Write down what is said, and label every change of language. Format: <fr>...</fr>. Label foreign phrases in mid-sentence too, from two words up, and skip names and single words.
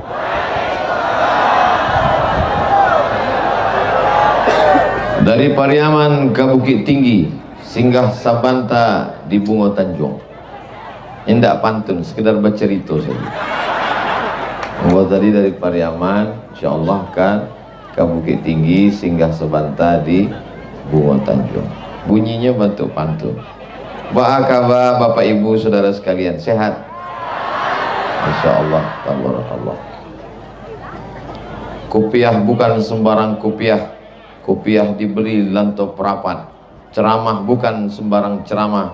<id>Dari Pariaman ke Bukit Tinggi, singgah Sabanta di Bungo Tanjung. Indak pantun, sekedar bercerita saja. Bahwa tadi dari Pariaman, insyaallah kan ke Bukit Tinggi, singgah Sabanta di Bungo Tanjung. Bunyinya bentuk pantun. Apa kabar Bapak Ibu Saudara sekalian, sehat?</id> <ar>إن شاء الله، تبارك الله.</ar> <id>Kopiah bukan sembarang kopiah. Kopiah dibeli lanto perapat. Ceramah bukan sembarang ceramah.</id>